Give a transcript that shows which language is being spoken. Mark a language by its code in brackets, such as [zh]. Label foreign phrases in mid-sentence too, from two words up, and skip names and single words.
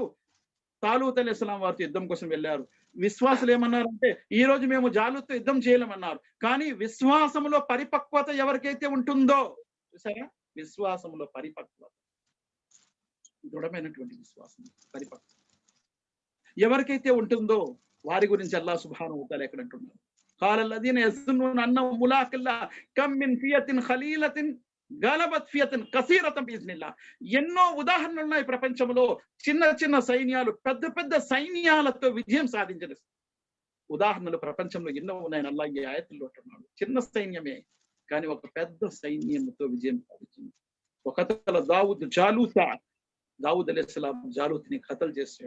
[te] తాలూత్ అలైహిస్సలాం వారితో యుద్ధం కోసం వెళ్ళారు. విశ్వాసులు ఏమన్నారంటే, ఈ రోజు మేము జాలూత్తో యుద్ధం చేయలేమన్నారు. కానీ విశ్వాసంలో పరిపక్వత ఎవరికైతే ఉంటుందో, చూసారా, విశ్వాసంలో పరిపక్వత, దృఢమైనటువంటి విశ్వాసం, పరిపక్వత ఎవరికైతే ఉంటుందో వారి గురించి [ar] الله سبحانه وتعالى [te] ఎక్కడ అంటున్నారు, [ar] قال الذين يظنون انهم ملاق الله كم من فئة قليلة غلبت فئة كثيرة بإذن الله. [te] ఎన్నో ఉదాహరణలు ఉన్నాయి ప్రపంచంలో. చిన్న చిన్న సైన్యాలు పెద్ద పెద్ద సైన్యాలతో విజయం సాధించిన ఉదాహరణలు ప్రపంచంలో ఎన్నో ఉన్నాయని అల్లాహ్ ఈ ఆయతుల్లో అంటున్నాడు. చిన్న సైన్యమే కానీ ఒక పెద్ద సైన్యంతో విజయం సాధించింది. ఒకతల దావూద్ అలైహిస్సలాం జాలూత్ని ఖతల్ చేశాడు.